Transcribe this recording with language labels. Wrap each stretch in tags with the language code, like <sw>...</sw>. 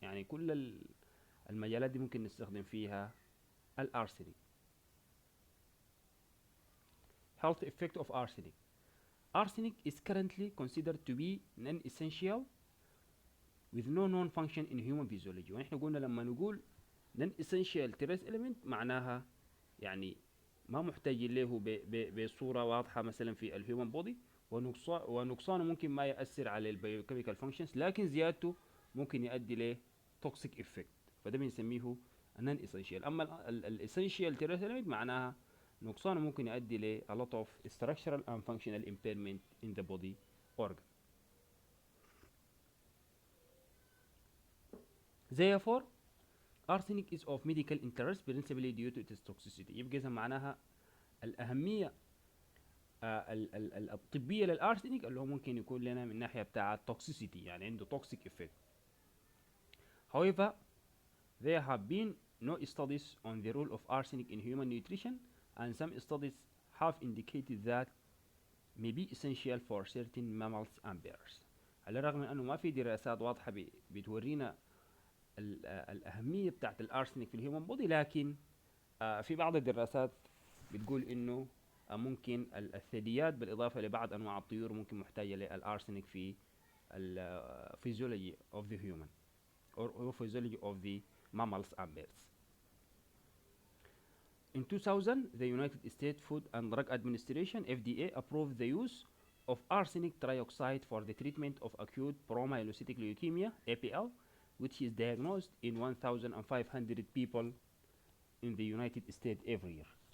<ar>يعني كل المجالات دي ممكن نستخدم فيها الأرسنيك.</ar> <en>Health effect of arsenic. Arsenic is currently considered to be non-essential with no known function in human physiology.</en> <ar>ونحن قلنا لما نقول</ar> <en>non-essential trace element</en> <ar>معناها يعني ما محتاجين له بصورة واضحة مثلا في الهيومن بودي، ونقصانه ممكن ما يأثر على البيوكيميكال فانكشنز، لكن زيادته ممكن يؤدي ل</ar> <en>toxic effect،</en> <ar>فده بنسميه non-essential. أما الessential trace element معناها نقصانه ممكن يؤدي ل</ar> <en>a lot of structural and functional impairment in the body organ. Therefore, arsenic is of medical interest principally due to its toxicity.</en> <ar>يبقى إذا معناها الأهمية الطبية للأرسنيك اللي هو ممكن يكون لنا من ناحية بتاع toxicity، يعني عنده</ar> <en>toxic effect. However, there have been no studies on the role of arsenic in human nutrition, and some studies have indicated that may be essential for certain mammals and birds.</en> <ar>على الرغم من أنه ما في دراسات واضحة بتورينا الأهمية بتاعت الأرسنيك في الهيومن بودي، لكن في بعض الدراسات بتقول إنه ممكن الثدييات بالإضافة لبعض أنواع الطيور ممكن محتاجة للأرسنيك في</ar> <en>physiology of the human or physiology of the mammals and birds. In 2000, the United States Food and Drug Administration (FDA) approved the use of arsenic trioxide for the treatment of acute promyelocytic leukemia (APL). which is diagnosed in 1500 people in the United States every year.</en>